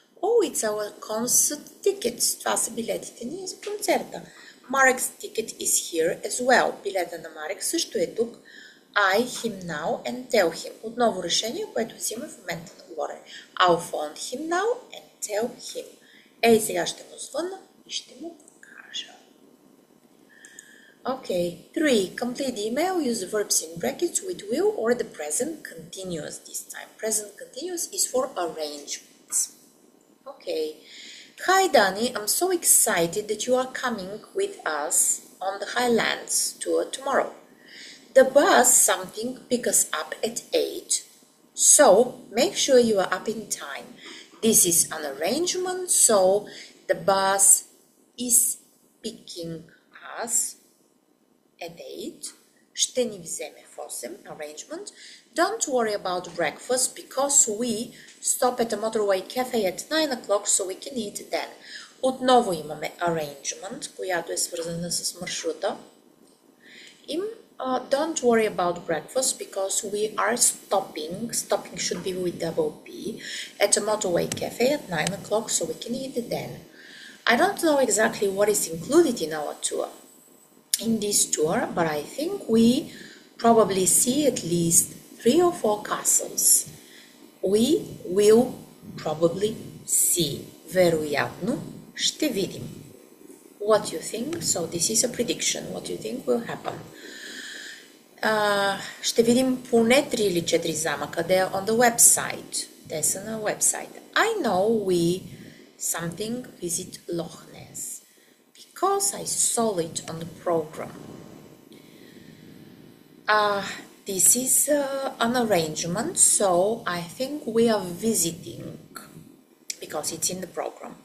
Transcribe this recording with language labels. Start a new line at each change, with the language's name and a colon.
English: Oh, it's our concert tickets.
Bulgarian: Това са билетите ни за концерта.
English: Mark's ticket is here as well.
Bulgarian: Билета на Марек също е тук.
English: I, him now and tell him.
Bulgarian: Отново решение, което взима в момента на говорене.
English: I'll phone him now and tell him.
Bulgarian: Ей, сега ще му звънна и ще му кажа.
English: Okay. 3. Complete the email. Use the verbs in brackets with will or the present continuous this time. Present continuous is for arrangements. Okay. Hi, Danny. I'm so excited that you are coming with us on the Highlands tour tomorrow. The bus something pick us up at 8. So, make sure you are up in time. This is an arrangement, so the bus is picking us at 8.
Bulgarian: Ще ни вземе в 8. Arrangement.
English: Don't worry about breakfast because we stop at a motorway cafe at 9 o'clock so we can eat then.
Bulgarian: Отново имаме arrangement, която е свързана с маршрута.
English: Don't worry about breakfast because we are stopping should be with double P, at a motorway cafe at 9 o'clock, so we can eat it then. I don't know exactly what is included in this tour, but I think we probably see at least 3 or 4 castles. We will probably see.
Bulgarian: Вероятно ще видим.
English: What do you think? So this is a prediction. What do you think will happen?
Bulgarian: Ще видим поне 3 или 4 замъка.
English: They are on the website.
Bulgarian: Те са на website.
English: I know we something visit Loch Ness because I saw it on the program. This is an arrangement, so I think we are visiting because it's in the program.